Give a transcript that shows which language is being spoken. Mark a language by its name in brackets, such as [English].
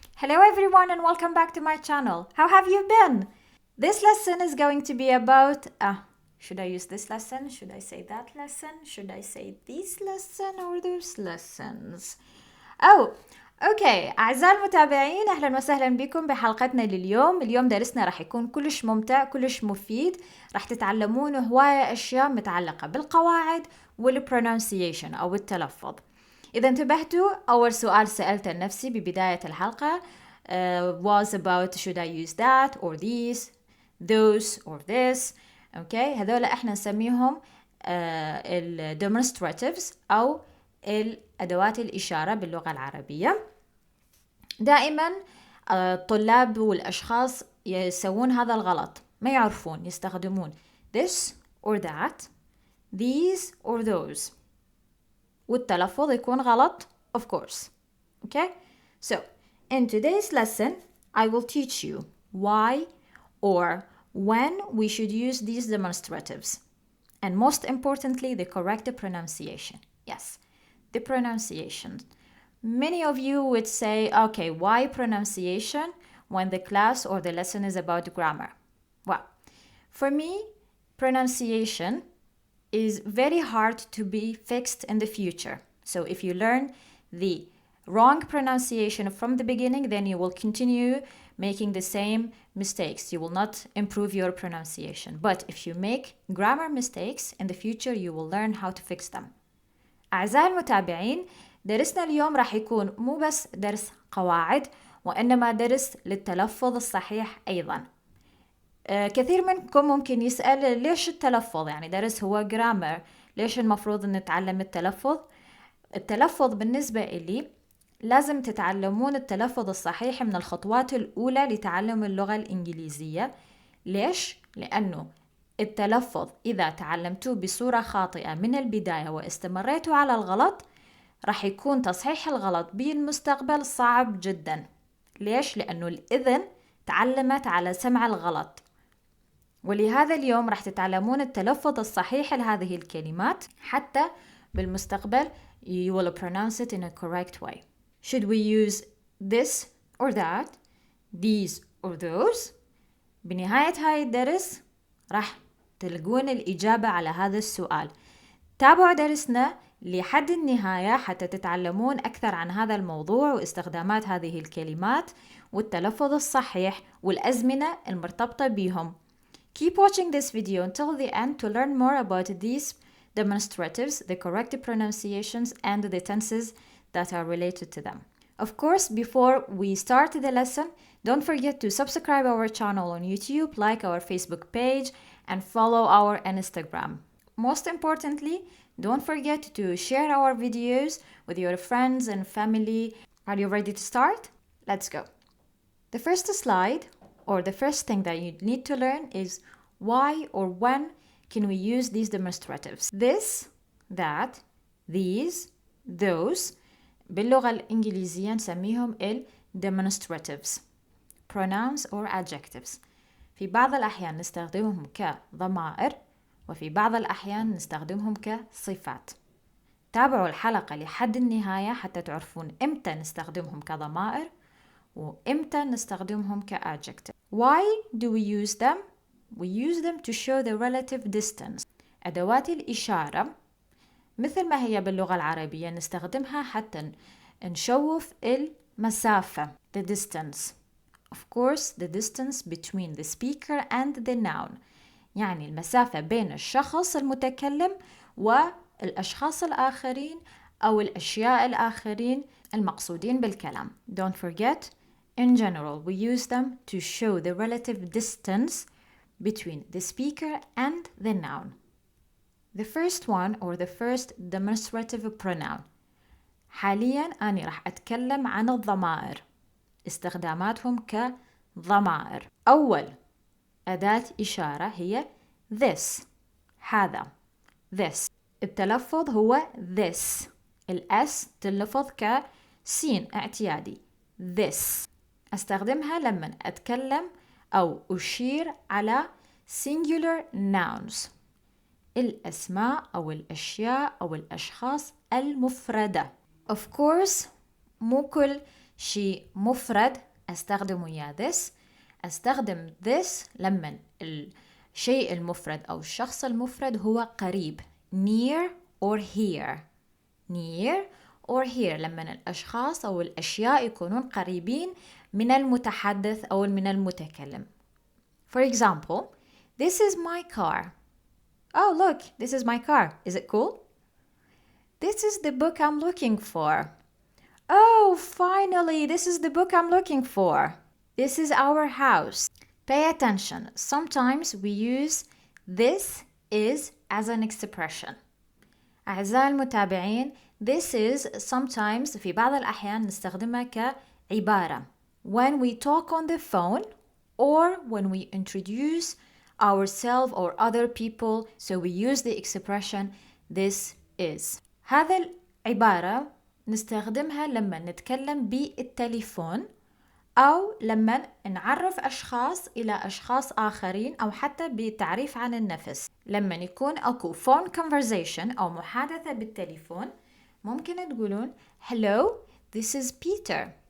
[English] Hello everyone and welcome back to my channel. How have you been? This lesson is going to be about... should I use this lesson? Should I say that lesson? Should I say this lesson or those lessons? [Arabic] اوكي اعزائي المتابعين، اهلا وسهلا بكم بحلقتنا لليوم. اليوم درسنا راح يكون كلش ممتع كلش مفيد، راح تتعلمون هواية اشياء متعلقة بالقواعد والبرونونسيشن او التلفظ. اذا انتبهتوا، اول سؤال سألته لنفسي ببداية الحلقة [English] was about should I use that or these, those or this. [Arabic] اوكي هذول احنا نسميهم ال demonstratives او الادوات الاشارة باللغة العربية. دائما الطلاب والاشخاص يسوون هذا الغلط، ما يعرفون يستخدمون [English] this or that, these or those، [Arabic] والتلفظ يكون غلط [English] of course. Okay, so in today's lesson I will teach you why or when we should use these demonstratives, and most importantly the correct pronunciation. Yes, the pronunciation. Many of you would say, okay, why pronunciation when the class or the lesson is about grammar? Well, for me, pronunciation is very hard to be fixed in the future. So if you learn the wrong pronunciation from the beginning, then you will continue making the same mistakes. You will not improve your pronunciation. But if you make grammar mistakes in the future, you will learn how to fix them. [Arabic] أعزائي المتابعين، درسنا اليوم راح يكون مو بس درس قواعد، وإنما درس للتلفظ الصحيح أيضاً. كثير منكم ممكن يسأل ليش التلفظ؟ يعني درس هو جرامر، ليش المفروض أن نتعلم التلفظ؟ التلفظ بالنسبة إلي لازم تتعلمون التلفظ الصحيح من الخطوات الأولى لتعلم اللغة الإنجليزية. ليش؟ لأنه التلفظ إذا تعلمتوه بصورة خاطئة من البداية واستمريتوا على الغلط، راح يكون تصحيح الغلط بالمستقبل صعب جدا. ليش؟ لأنه الإذن تعلمت على سمع الغلط، ولهذا اليوم راح تتعلمون التلفظ الصحيح لهذه الكلمات حتى بالمستقبل [English] you will pronounce it in a correct way. Should we use this or that, these or those? [Arabic] بنهاية هاي الدرس راح تلقون الإجابة على هذا السؤال. تابعوا درسنا لحد النهاية حتى تتعلمون أكثر عن هذا الموضوع واستخدامات هذه الكلمات والتلفظ الصحيح والأزمنة المرتبطة بهم. [English] Keep watching this video until the end to learn more about these demonstratives, the correct pronunciations, and the tenses that are related to them. Of course, before we start the lesson, don't forget to subscribe our channel on YouTube, like our Facebook page, and follow our Instagram. Most importantly, don't forget to share our videos with your friends and family. Are you ready to start? Let's go. The first slide, or the first thing that you need to learn, is why or when can we use these demonstratives. This, that, these, those. [Arabic] باللغة الإنجليزية نسميهم [English] demonstratives pronouns or adjectives. [Arabic] في بعض الأحيان نستخدمهم كضمائر، وفي بعض الأحيان نستخدمهم كصفات. تابعوا الحلقة لحد النهاية حتى تعرفون إمتى نستخدمهم كضمائر وإمتى نستخدمهم كadjective. [English] Why do we use them? We use them to show the relative distance. [Arabic] أدوات الإشارة مثل ما هي باللغة العربية نستخدمها حتى نشوف المسافة، [English] the distance. Of course, the distance between the speaker and the noun. [Arabic] يعني المسافة بين الشخص المتكلم والأشخاص الآخرين أو الأشياء الآخرين المقصودين بالكلام. [English] Don't forget, in general, we use them to show the relative distance between the speaker and the noun. The first one, or the first demonstrative pronoun. [Arabic] حاليا أنا راح أتكلم عن الضمائر، استخداماتهم كضمائر. أول أداة إشارة هي this، هذا this. التلفظ هو this، الأس تلفظ كسين اعتيادي this. أستخدمها لما أتكلم أو أشير على [English] singular nouns، [Arabic] الأسماء أو الأشياء أو الأشخاص المفردة. [English] Of course [Arabic] مو كل شيء مفرد أستخدم وياه this. أستخدم this لما الشيء المفرد أو الشخص المفرد هو قريب [English] near or here. near or here [Arabic] لما الأشخاص أو الأشياء يكونون قريبين من المتحدث أو من المتكلم. [English] For example, this is my car. Oh, look, this is my car. Is it cool? This is the book I'm looking for. Oh, finally, this is the book I'm looking for. This is our house. Pay attention. Sometimes we use this is as an expression. [Arabic] أعزائي المتابعين, [English] this is sometimes [Arabic] في بعض الأحيان نستخدمها كعبارة [English] when we talk on the phone or when we introduce ourselves or other people, so we use the expression this is. [Arabic] هذا العبارة نستخدمها لما نتكلم بالتليفون أو لما نعرف أشخاص إلى أشخاص آخرين أو حتى بتعريف عن النفس. لما يكون أكو [English] phone conversation [Arabic] أو محادثة بالتليفون ممكن تقولون [English] Hello, this is Peter.